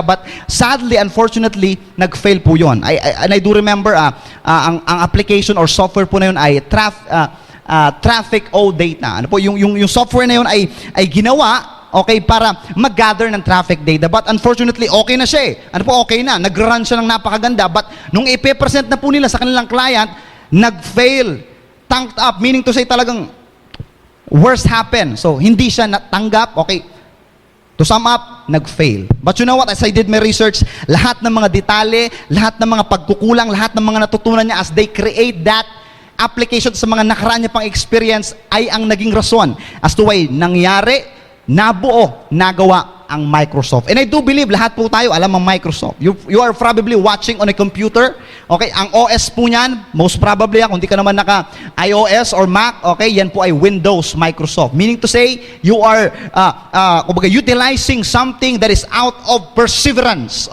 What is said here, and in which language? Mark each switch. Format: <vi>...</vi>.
<en>But sadly, unfortunately,</en> <tl>nag-fail po yun.</tl> <en>And I do remember,</en> <tl>ang application or software po na yun ay traffic o data. Ano po, yung software na yun ay ginawa, okay, para mag-gather ng traffic data. But unfortunately, okay na siya eh. Ano po, okay na. Nag-run siya ng napakaganda. But nung ipe-present na po nila sa kanilang client, nag-fail.</tl> <en>Tanked up. Meaning to say talagang worst happened.</en> <tl>So, hindi siya natanggap.</tl> <en>Okay. To sum up, nag-fail. But you know what? As I did my research,</en> <tl>lahat ng mga detalye, lahat ng mga pagkukulang, lahat ng mga natutunan niya</tl> <en>as they create that application</en> <tl>sa mga nakaraan niya pang experience ay ang naging rason as to why nangyari, nabuo, nagawa ang Microsoft.</tl> <en>And I do believe</en> <tl>lahat po tayo alam ang Microsoft.</tl> <en>You are probably watching on a computer. Okay,</en> <tl>ang OS po niyan,</tl> <en>most probably</en> <tl>kung hindi ka naman naka</tl> <en>iOS or Mac, okay, yan po ay Windows Microsoft. Meaning to say, you are kumbaga utilizing something that is out of perseverance.</en>